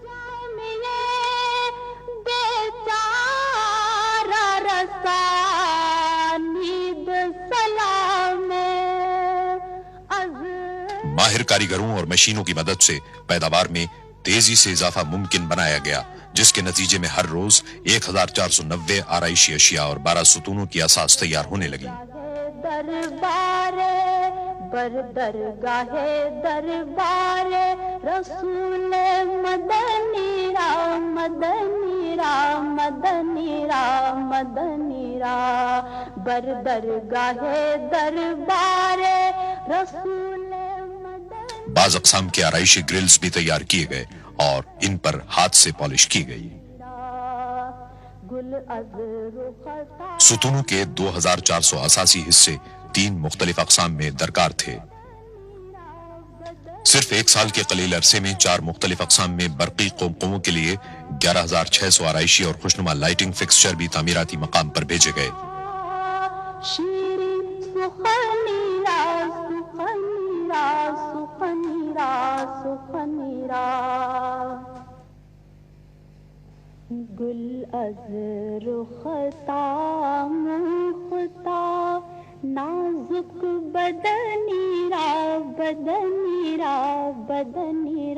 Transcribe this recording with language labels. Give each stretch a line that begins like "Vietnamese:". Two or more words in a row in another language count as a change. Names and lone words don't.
Urdu: ماہر کاریگروں اور مشینوں کی مدد سے پیداوار میں تیزی سے اضافہ ممکن بنایا گیا، جس کے نتیجے میں ہر روز 1490 آرائشی اشیاء اور 12 ستونوں کی اساس تیار ہونے لگی۔
Persian: درگاہ دربار رسول مدنی را مدنی را مدنی را مدنی را بر درگاہ دربار رسول مدنی۔
Urdu: بعض اقسام کے آرائشی گرلز بھی تیار کیے گئے اور ان پر ہاتھ سے پالش کی گئی۔ ستونوں کے 2400 اساسی حصے 3 مختلف اقسام میں درکار تھے۔ صرف 1 سال کے قلیل عرصے میں 4 مختلف اقسام میں برقی قوقعوں کے لیے 11600 آرائشی اور خوشنما لائٹنگ فکسچر بھی تعمیراتی مقام پر بھیجے گئے۔
Persian: گل از رختا مختا نازک بدنی را بدنی را بدنی